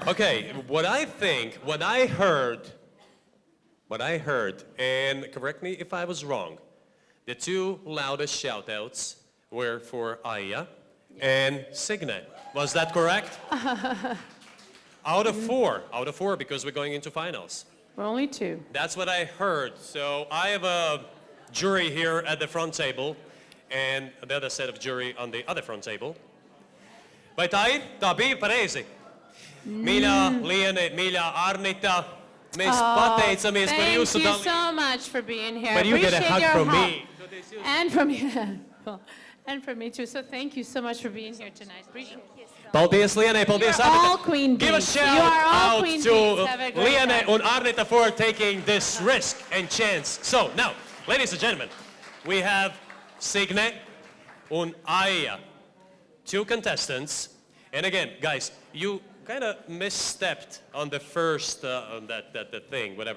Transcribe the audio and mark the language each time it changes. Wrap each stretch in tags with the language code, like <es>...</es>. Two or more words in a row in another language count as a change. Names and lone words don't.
<en>Okay, what I heard, and correct me if I was wrong, the two loudest shout-outs were for Aya and Signe. Was that correct? Out of four, because we're going into finals. We're only 2. That's what I heard. So I have a jury here at the front table and the other set of jury on the other front table.</en> <lv>Vai tā ir? Tā bija pareizi. Mīļā Liene, mīļā Arnita, mēs pateicamies par jūsu</lv> <en>Thank you</en> <lv>dalību.</lv> <en>so much for being here. But you get a Appreciate hug your from help. me. And from you. And from me too. So thank you so much for being here tonight. Appreciate it.</en> <lv>Paldies, Lienai, paldies,</lv> <en>You're</en> <lv>Arnita.</lv> <en>all queen Give a bees. shout You are all out queen to bees. Have a great Lienai time. and Arnita for taking this risk and chance. So now, ladies and gentlemen, we have Signe and Aya, 2 contestants. And again, guys, you kind of misstepped on the first, on that thing, whatever.</en>